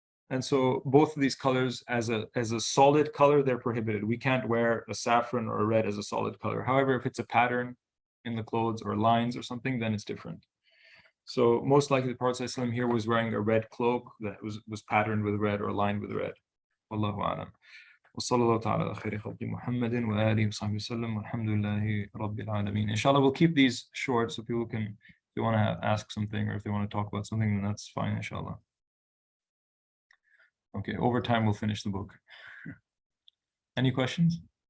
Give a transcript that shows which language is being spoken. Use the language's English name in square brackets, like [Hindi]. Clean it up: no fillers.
[English] And so both of these colors as a solid color, they're prohibited. We can't wear a saffron or a red as a solid color. However, if it's a pattern in the clothes or lines or something, then it's different. So most likely the Prophet ﷺ here was wearing a red cloak that was patterned with red or lined with red. Wallahu a'lam. [Arabic] وصلى الله تعالى على خير خلق محمد وآله وصحبه وسلم والحمد لله رب العالمين. [English] Inshallah, we'll keep these short so people can, if they want to ask something or if they want to talk about something, then that's fine, inshallah. Okay, over time we'll finish the book. Any questions?